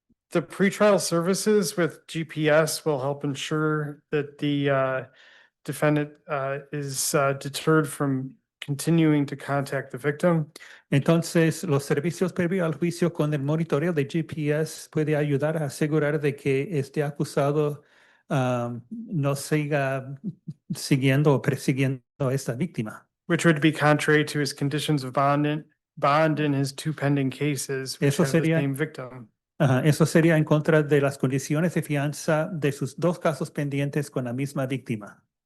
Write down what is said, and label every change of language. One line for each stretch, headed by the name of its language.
English: The pretrial services with GPS will help ensure that the defendant is deterred from continuing to contact the victim.
Spanish: Entonces, los servicios previos al juicio con el monitoreo de GPS puede ayudar a asegurar de que este acusado no siga siguiendo o persiguiendo a esta víctima.
English: Which would be contrary to his conditions of bond in his 2 pending cases, which
Spanish: Eso
English: have the
Spanish: sería-
English: same victim.
Spanish: Eso sería en contra de las condiciones de fianza de sus 2 casos pendientes con la misma víctima.